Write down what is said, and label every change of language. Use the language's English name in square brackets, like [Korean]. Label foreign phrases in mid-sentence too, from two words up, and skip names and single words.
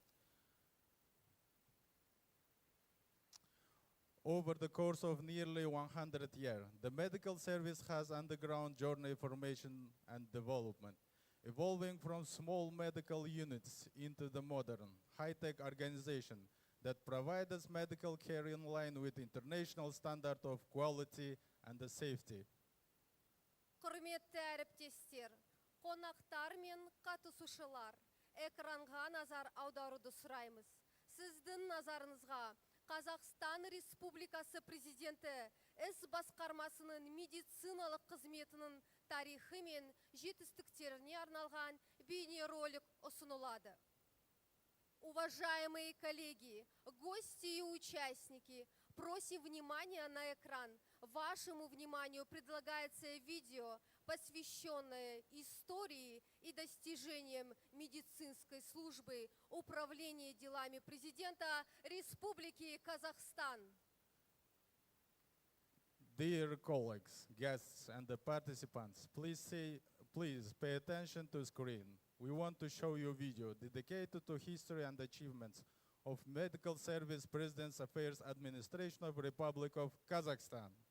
[English] Over the course of nearly 100 years, the medical service has undergone journey formation and development, evolving from small medical units into the modern, high-tech organization that provides medical care in line with international standard of quality and the safety. [Kazakh] Құрметті әріптестер, қонақтар мен қатысушылар, экранға назар аударуды сұраймыз. Сіздің назарыңызға Қазақстан Республикасы Президенті іс басқармасының медициналық қызметінің тарихы мен жетістіктеріне арналған бейнеролик ұсынылады. [Russian] Уважаемые коллеги, гости и участники, просим внимания на экран. Вашему вниманию предлагается видео, посвященное истории и достижениям медицинской службы Управления делами Президента Республики Казахстан. [English] Dear colleagues, guests, and the participants, please pay attention to the screen. We want to show you a video dedicated to history and achievements of Medical Service President's Affairs Administration of Republic of Kazakhstan.